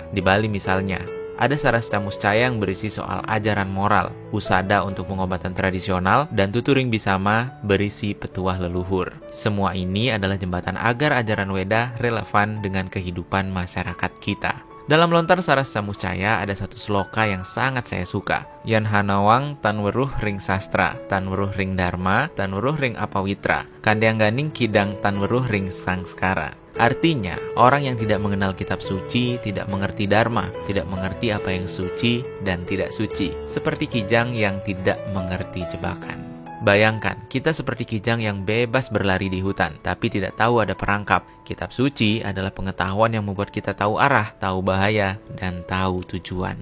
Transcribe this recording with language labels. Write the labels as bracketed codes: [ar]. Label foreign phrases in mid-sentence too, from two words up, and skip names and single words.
[id] Di Bali misalnya, ada Sarasta Muscaya yang berisi soal ajaran moral, Usada untuk pengobatan tradisional, dan Tuturing Bisama berisi petuah leluhur. Semua ini adalah jembatan agar ajaran Weda relevan dengan kehidupan masyarakat kita. Dalam Lontar Sarasta Muscaya ada satu sloka yang sangat saya suka. [kaw] Yan Hanawang Tanweruh Ring Sastra, Tanweruh Ring Dharma, Tanweruh Ring Apawitra, Kandyang Ganing Kidang Tanweruh Ring Sangskara. [id] Artinya, orang yang tidak mengenal kitab suci tidak mengerti dharma, tidak mengerti apa yang suci dan tidak suci. Seperti kijang yang tidak mengerti jebakan. Bayangkan, kita seperti kijang yang bebas berlari di hutan, tapi tidak tahu ada perangkap. Kitab suci adalah pengetahuan yang membuat kita tahu arah, tahu bahaya, dan tahu tujuan.